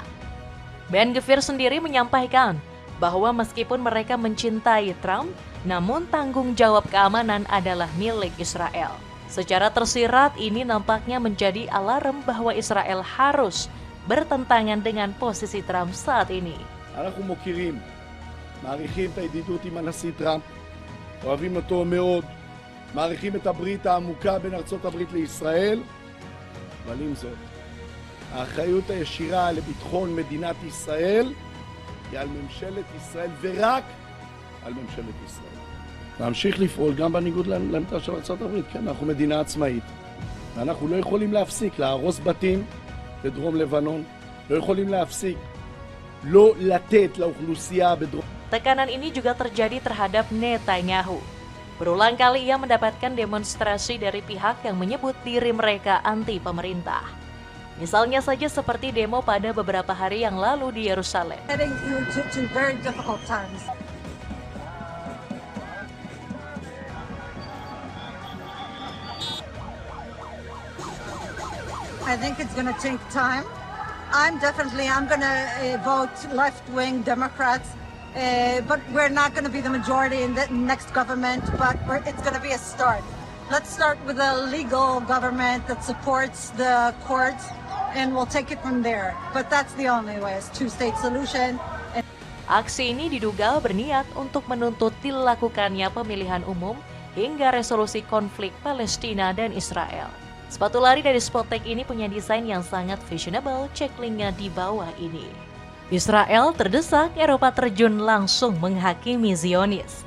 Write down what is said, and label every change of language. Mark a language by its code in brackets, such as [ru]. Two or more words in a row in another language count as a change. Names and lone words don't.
[id] Ben Gvir sendiri menyampaikan bahwa meskipun mereka mencintai Trump, namun tanggung jawab keamanan adalah milik Israel. Secara tersirat ini nampaknya menjadi alarm bahwa Israel harus bertentangan dengan posisi Trump saat ini. [he] אנחנו מוקירים, מעריכים את הידידות עם הנשיא טראמפ, אוהבים אותו מאוד, מעריכים את הברית העמוקה בין ארצות הברית לישראל, אבל עם זאת, האחריות הישירה לביטחון מדינת ישראל היא על ממשלת ישראל ורק על ממשלת ישראל. להמשיך לפעול גם בניגוד לעמדה של ארצות הברית, כן, אנחנו מדינה עצמאית, ואנחנו לא יכולים להפסיק להרוס בתים בדרום לבנון, לא יכולים להפסיק לא לתת לאוכלוסייה בדרום. [id] Tekanan ini juga terjadi terhadap Netanyahu. Berulang kali ia mendapatkan demonstrasi dari pihak yang menyebut diri mereka anti pemerintah. Misalnya saja seperti demo pada beberapa hari yang lalu di Yerusalem. [en] I think it's going to take time. I'm going to vote left-wing Democrats, but we're not going to be the majority in the next government, but it's going to be a start. Let's start with a legal government that supports the courts, and we'll take it from there. But that's the only way, is two-state solution. [id] Aksi ini diduga berniat untuk menuntut dilakukannya pemilihan umum hingga resolusi konflik Palestina dan Israel. Sepatu lari dari Spotek ini punya desain yang sangat fashionable, cek linknya di bawah ini. Israel terdesak, Eropa terjun langsung menghakimi Zionis.